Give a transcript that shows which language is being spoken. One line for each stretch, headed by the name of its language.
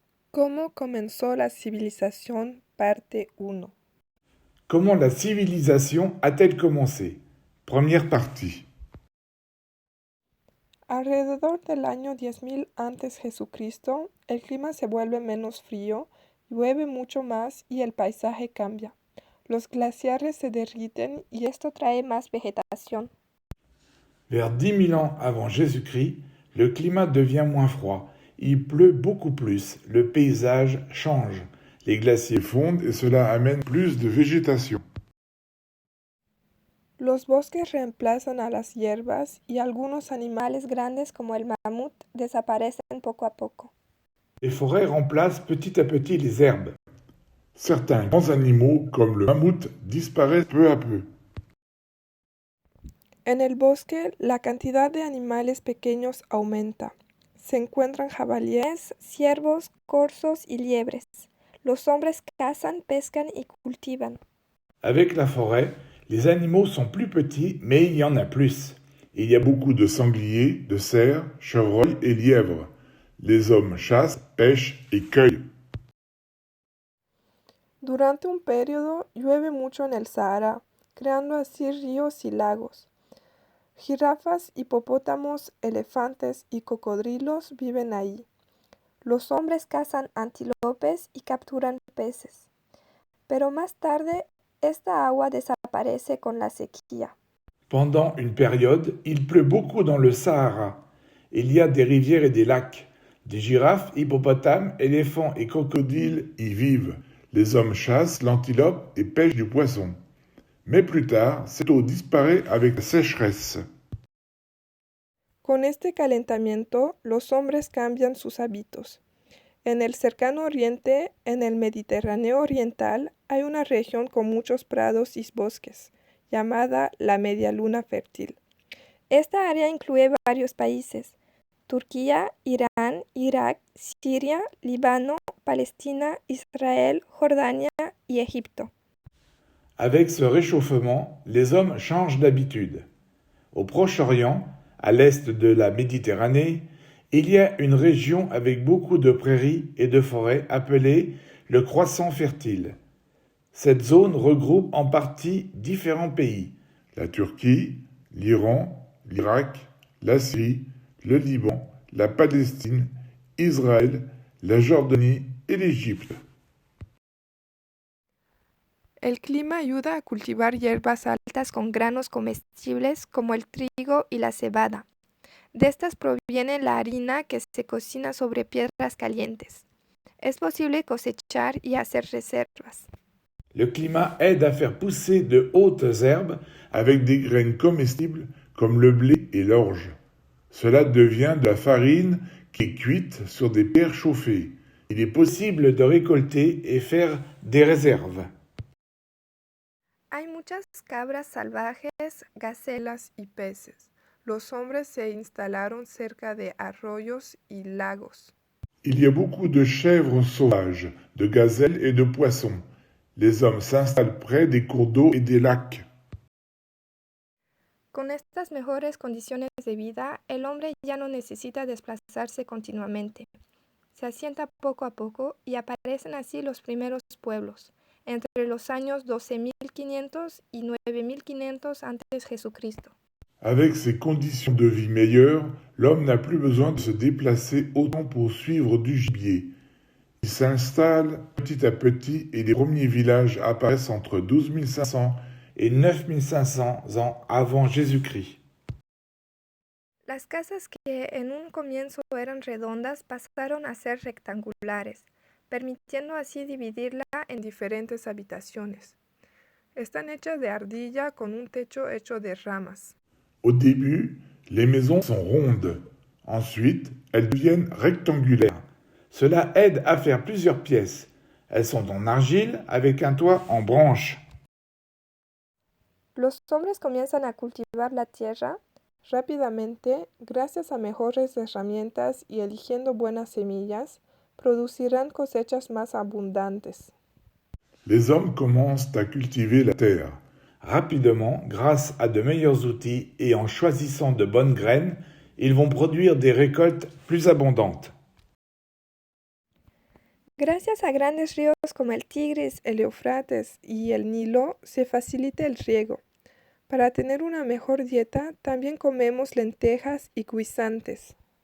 Spanish: ¿Cómo comenzó la civilización? Parte 1.
French: Comment la civilisation a-t-elle commencé? Première partie.
Spanish: Alrededor del año 10.000 antes Jesucristo, el clima se vuelve menos frío, llueve mucho más y el paisaje cambia. Los glaciares se derriten y esto trae más vegetación.
French: Vers 10 000 ans avant Jésus-Christ, le climat devient moins froid. Il pleut beaucoup plus. Le paysage change. Les glaciers fondent et cela amène plus de végétation.
Spanish: Los bosques reemplazan a las hierbas y algunos animales grandes como el mamut desaparecen poco a poco.
French: Les forêts remplacent petit à petit les herbes. Certains grands animaux, comme le mammouth, disparaissent peu à peu.
Spanish: En el bosque, la cantidad de animales pequeños aumenta. Se encuentran jabalíes, ciervos, corzos y liebres. Los hombres cazan, pescan y cultivan.
French: Avec la forêt, les animaux sont plus petits, mais il y en a plus. Il y a beaucoup de sangliers, de cerfs, chevreuils et lièvres. Les hommes chassent, pêchent et cueillent.
Spanish: Durante un periodo llueve mucho en el Sahara, creando así ríos y lagos. Jirafas, hipopótamos, elefantes y cocodrilos viven ahí. Los hombres cazan antílopes y capturan peces. Pero más tarde, esta agua desaparece con la sequía.
French: Pendant une période, il pleut beaucoup dans le Sahara. Il y a des rivières et des lacs. Des girafes, hippopotames, éléphants et crocodiles y vivent. Les hommes chassent l'antilope et pêchent du poisson. Mais plus tard, cette eau disparaît avec la sécheresse.
Spanish: Con este calentamiento, los hombres cambian sus hábitos. En el cercano oriente, en el Mediterráneo oriental, hay una región con muchos prados y bosques, llamada la Media Luna Fértil. Esta área incluye varios países: Turquía, Irán, Irak, Siria, Líbano, Palestina, Israel, Jordania y Egipto.
French: Avec ce réchauffement, les hommes changent d'habitude. Au Proche-Orient, à l'est de la Méditerranée, il y a une région avec beaucoup de prairies et de forêts appelée le Croissant fertile. Cette zone regroupe en partie différents pays: la Turquie, l'Iran, l'Irak, la Syrie, le Liban, la Palestine, Israël, la Jordanie et l'Égypte.
Spanish: El clima ayuda a cultivar hierbas altas con granos comestibles como el trigo y la cebada. De estas proviene la harina que se cocina sobre piedras calientes. Es posible cosechar y hacer reservas.
French: Le climat aide à faire pousser de hautes herbes avec des graines comestibles comme le blé et l'orge. Cela devient de la farine qui est cuite sur des pierres chauffées. Il est possible de récolter et faire des réserves.
Spanish: Hay muchas cabras salvajes, gacelas y peces. Los hombres se instalaron cerca de arroyos y lagos.
French: Il y a beaucoup de chèvres sauvages, de gazelles et de poissons. Les hommes s'installent près des cours d'eau et des lacs.
Spanish: Con estas mejores condiciones de vida, el hombre ya no necesita desplazarse continuamente. Se asienta poco a poco y aparecen así los primeros pueblos, entre los años 12.500 y 9.500 antes Jesucristo.
French: Avec ces conditions de vie meilleures, l'homme n'a plus besoin de se déplacer autant pour suivre du gibier. Il s'installe petit à petit et les premiers villages apparaissent entre 12 500 et 9 500 ans avant Jésus-Christ.
Spanish: Las casas que en un comienzo eran redondas pasaron a ser rectangulares, permitiendo así dividirla en diferentes habitaciones. Están hechas de ardilla con un techo hecho de ramas.
French: Au début, les maisons sont rondes. Ensuite, elles deviennent rectangulaires. Cela aide à faire plusieurs pièces. Elles sont en argile avec un toit en branche.
Spanish: Los hombres comienzan a cultivar la tierra rápidamente, gracias a mejores herramientas y eligiendo buenas semillas, producirán cosechas más abundantes.
French: Les hommes commencent à cultiver la terre. Rapidement, grâce à de meilleurs outils et en choisissant de bonnes graines, ils vont produire des récoltes plus abondantes.
Spanish: Gracias a grandes ríos como el Tigris, el Eufrates y el Nilo, se facilita el riego. Para tener una mejor dieta, también comemos lentejas y guisantes.